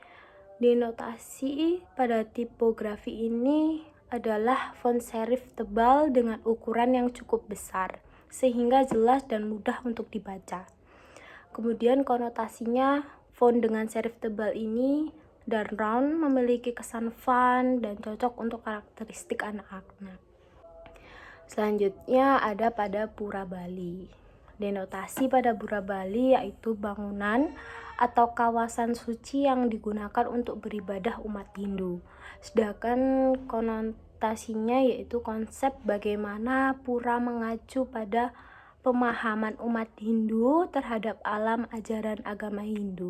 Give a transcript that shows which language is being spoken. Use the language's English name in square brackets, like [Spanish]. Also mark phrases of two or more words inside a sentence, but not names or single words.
[Indonesian] Denotasi pada tipografi ini adalah font serif tebal dengan ukuran yang cukup besar sehingga jelas dan mudah untuk dibaca. Kemudian konotasinya, font dengan serif tebal ini dan round memiliki kesan fun dan cocok untuk karakteristik anak-anak. Selanjutnya ada pada pura Bali. Denotasi pada pura Bali yaitu bangunan atau kawasan suci yang digunakan untuk beribadah umat Hindu. Sedangkan konotasinya yaitu konsep bagaimana pura mengacu pada pemahaman umat Hindu terhadap alam ajaran agama Hindu.